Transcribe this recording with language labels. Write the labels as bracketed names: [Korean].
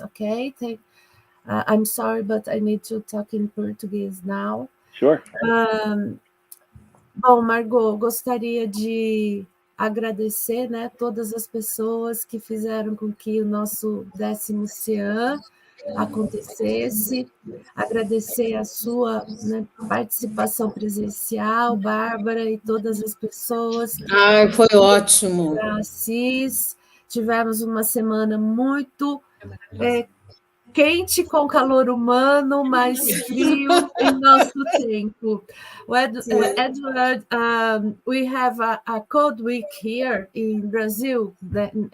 [English] Okay, I'm sorry, but I need to talk in Portuguese now. Sure. [Portuguese] Bom, Margot, gostaria de agradecer, né, todas as pessoas que fizeram com que o nosso 10º CIEAM acontecesse, agradecer a sua, né, participação presencial, Bárbara, e todas as pessoas. Foi ótimo. Assis, tivemos uma semana muito quente com calor humano, mas frio em nosso tempo. [English] Edward, we have a cold week here in Brazil, but